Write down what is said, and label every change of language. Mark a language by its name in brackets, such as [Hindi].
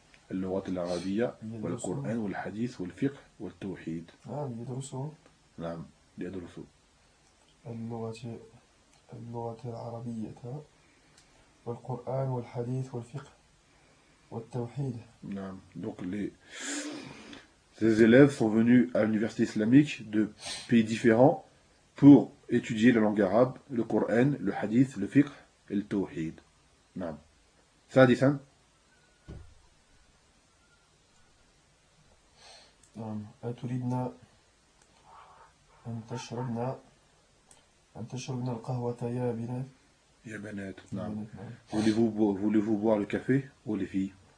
[Arabic] اللغة العربية والقرآن والحديث والفقه والتوحيد. نعم يدرسوا. نعم يدرسوا. اللغة العربية والقرآن والحديث والفقه والتوحيد. نعم. [French] Donc ces élèves sont venus à l'université islamique de pays différents pour étudier la langue arabe, le Coran, le hadith, le fiqh et le tawhid. [Arabic] نعم. سادسا. نعم. أتريدنا أن تشربنا القهوة يا بنات. يا بنات. نعم. [French] voulez-vous boire le café ou les filles.